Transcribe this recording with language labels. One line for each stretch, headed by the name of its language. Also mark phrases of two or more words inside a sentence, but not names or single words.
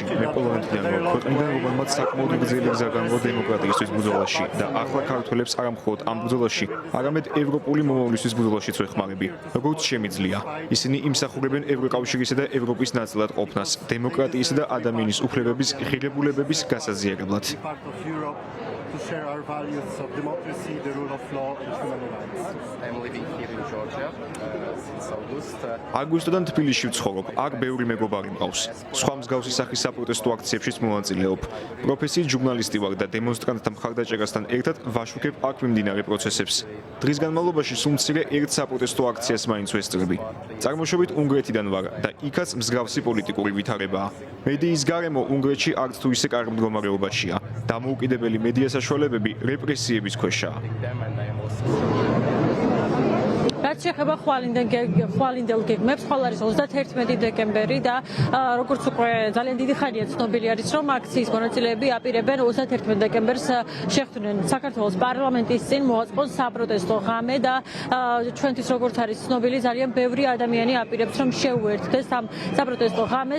Georgian: მე პოლონეთიდან ვარ, ქვეყნიდან რომელმაც საკმაოდ გრძელი გზა განგო დემოკრატიისთვის ბრძოლაში და ახლა ქართველებს არა მხოლოდ ამ ბრძოლაში, არამედ ევროპული მომავლისთვის ბრძოლაშიც ვეხმარები. როგორც შემიძლია, ისინი იმსახურებენ ევროკავშირისა და ევროპის ნაწილად ყოფნას, დემოკრატიისა და ადამიანის უფლებების ღირებულებების გასაზიარებლად.
English: to share our values of democracy, the rule of law and human rights. I'm living here in Georgia since August.
Georgian: აგვისტოდან თბილისში ვცხოვრობ. აქ ბევრი მეგობარი მყავს. სხვა მსგავსი სახის საპროტესტო აქციებშიც მოვაწილეობ. პროფესიით ჟურნალისტი ვარ და დემონსტრანტთა მხარდაჭერასთან ერთად ვაშუქებ აქ მიმდინარე პროცესებს. დღის განმავლობაში სულ მცირე ერთ საპროტესტო აქციას მაინც ვესწრები. წარმოშობით უნგრეთიდან ვარ და იქაც მსგავსი პოლიტიკური ვითარებაა. მედიის გარემო უნგრეთში არც თუ ისე კარგ მდგომარეობაშია. დამოუკიდებელი მედია საშუალებები რეპრესიების ქვეშაა. Them and I am also. რაც შეეხება ხვალინდელ გეგმებს, ხვალ არის 31 დეკემბერი და როგორც უკვე ძალიან დიდი ხანია ცნობილი არის, რომ აქციის მონაწილეები აპირებენ 31 დეკემბერს შეხვდნენ საქართველოს პარლამენტის წინ მოაწყოს საპროტესტო ღამე და ჩვენთვის როგორც არის ცნობილი, ძალიან ბევრი ადამიანი აპირებს, რომ შეუერთდეს ამ საპროტესტო ღამეს.